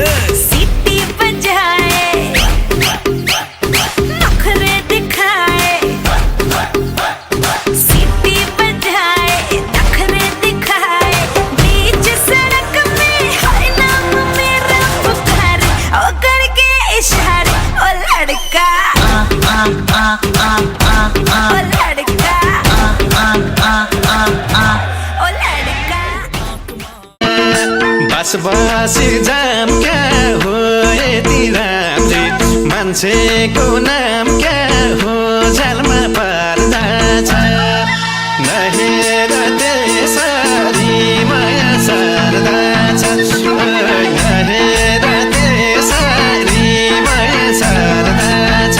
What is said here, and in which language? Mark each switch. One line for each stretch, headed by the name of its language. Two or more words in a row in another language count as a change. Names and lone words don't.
Hindi: सीटी बजाए नखरे दिखाए, सीटी बजाए नखरे दिखाए, बीच सड़क में हर नाम मेरा पुकारे, ओ करके इशारे ओ लड़का, ओ लड़का, ओ लड़का।
Nepali: बस बसी जाम क्या हो यति राम्री, मान्छेको नाम क्या हो झ्यालमा पर्दा छ, नहेर त्यसरी माया सर्दा छ, नहेर त्यसरी माया सर्दा छ।